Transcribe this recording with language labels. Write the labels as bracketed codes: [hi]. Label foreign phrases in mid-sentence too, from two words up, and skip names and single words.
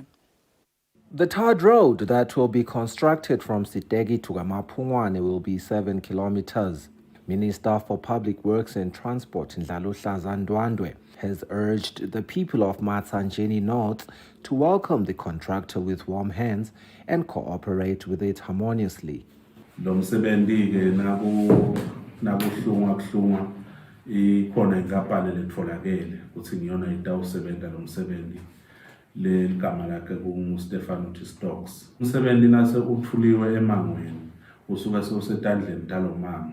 [en] The tarred road that will be constructed from Sitegi to Gamapungwane will be 7 kilometers. Minister for Public Works and Transport, Ndlaluhlaza Ndwandwe, has urged the people of Matsanjeni North to welcome the contractor with warm hands and cooperate with it harmoniously. [ss] Lo msebenzi ke nakuhlunga kuhlunga ikhona inkampani letfolakele ukuthi ngiyona itawusebenza lo msebenzi le ligama lakhe kunguStephanuto Stokes. Umsebenzi nase uthuliwe emangweni usuka sosetandleni talo mango.